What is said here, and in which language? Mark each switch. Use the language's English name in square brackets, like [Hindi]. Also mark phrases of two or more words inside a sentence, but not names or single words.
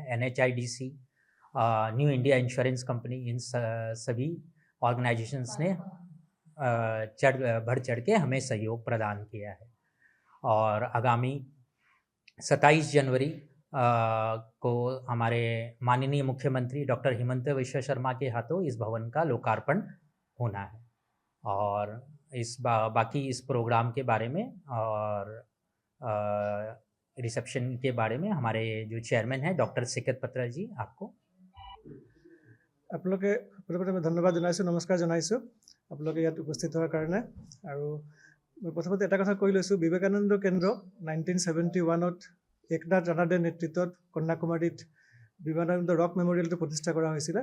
[Hindi] NHIDC, न्यू इंडिया इंश्योरेंस कंपनी, इन सभी ऑर्गेनाइजेशंस ने बढ़ चढ़ के हमें सहयोग प्रदान किया है और आगामी 27 जनवरी को हमारे माननीय मुख्यमंत्री डॉक्टर हिमंत विश्व शर्मा के हाथों इस भवन का लोकार्पण होना है। और इस बाकी इस प्रोग्राम के बारे में और रिसेप्शन के बारे में हमारे जो चेयरमैन हैं डॉक्टर सिकत पत्रा जी आपको। [Assamese] আপোনালোকে প্ৰথমতে মই ধন্যবাদ জনাইছোঁ, নমস্কাৰ জনাইছোঁ আপোনালোকে ইয়াত উপস্থিত হোৱাৰ কাৰণে। আৰু মই প্ৰথমতে এটা কথা কৈ লৈছোঁ, বিবেকানন্দ কেন্দ্ৰ 1971ত একনাথ ৰানাডেৰ নেতৃত্বত কন্যাকুমাৰীত বিবেকানন্দ ৰক মেমৰিয়েলটো প্ৰতিষ্ঠা কৰা হৈছিলে।